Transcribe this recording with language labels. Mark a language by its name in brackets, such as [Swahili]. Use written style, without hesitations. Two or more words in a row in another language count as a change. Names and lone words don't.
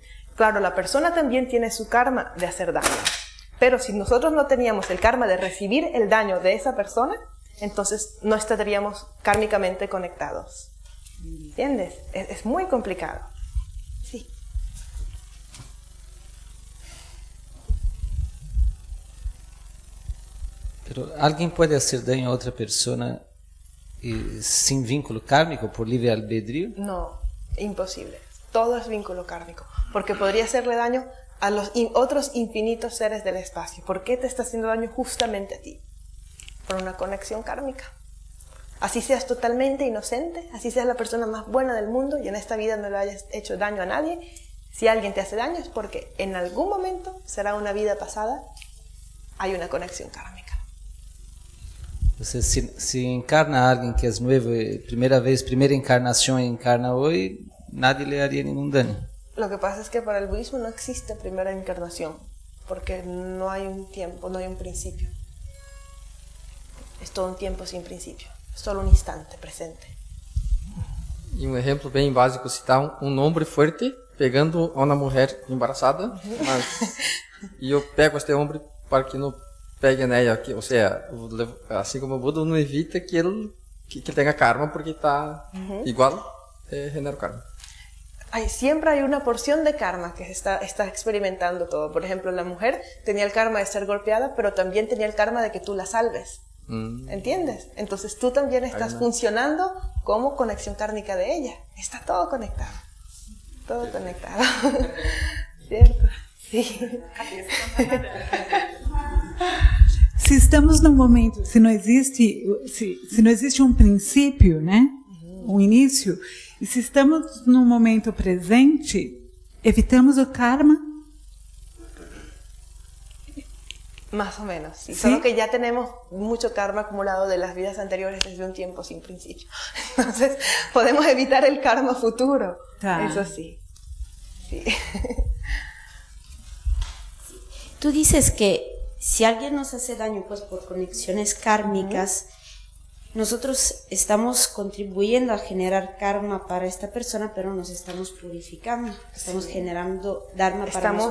[Spanish] Claro, la persona también tiene su karma de hacer daño. Pero si nosotros no teníamos el karma de recibir el daño de esa persona, entonces no estaríamos kármicamente conectados. ¿Entiendes? Es muy complicado. Sí. [Portuguese] Pero alguém pode fazer daño a outra pessoa [Spanish] sin vínculo kármico, por libre albedrío? No, imposible. Todo es vínculo kármico. Porque podría hacerle daño a los otros infinitos seres del espacio. ¿Por qué te está haciendo daño justamente a ti? Por una conexión kármica. Así seas totalmente inocente, así seas la persona más buena del mundo y en esta vida no le hayas hecho daño a nadie, si alguien te hace daño es porque en algún momento, será una vida pasada, hay una conexión kármica. [Portuguese] Você se encarna alguém que é novo, primeira encarnação e encarna hoje, [Spanish] nadie le haría ningún daño. Lo que pasa es que para el budismo no existe primera encarnación, porque no hay un tiempo, no hay un principio. Es todo un tiempo sin principio, es solo un instante presente. [Portuguese] E um exemplo bem básico, citar um homem forte pegando uma mulher embaraçada, e eu pego este homem para que não pegue nela, ou seja, assim como o Buda não evita que ele tenha karma porque está igual, genera karma. [Spanish] Siempre hay una porción de karma que está experimentando todo. Por ejemplo, la mujer tenía el karma de ser golpeada, pero también tenía el karma de que tú la salves. ¿Entiendes? Entonces tú también estás funcionando como conexión kármica de ella. Está todo conectado. Todo conectado. ¿Cierto? Sí. [Portuguese] se estamos num momento, se não existe um princípio, né? Um início, e se estamos num momento presente, evitamos o karma. [Spanish] Más o menos, sí. ¿Sí? Solo que ya tenemos mucho karma acumulado de las vidas anteriores desde un tiempo sin principio. Entonces, podemos evitar el karma futuro. [Portuguese] Tá. [Spanish] Eso sí. Sí. Tú dices que si alguien nos hace daño pues por conexiones kármicas, nosotros estamos contribuyendo a generar karma para esta persona, pero nos estamos purificando, estamos generando dharma para nosotros.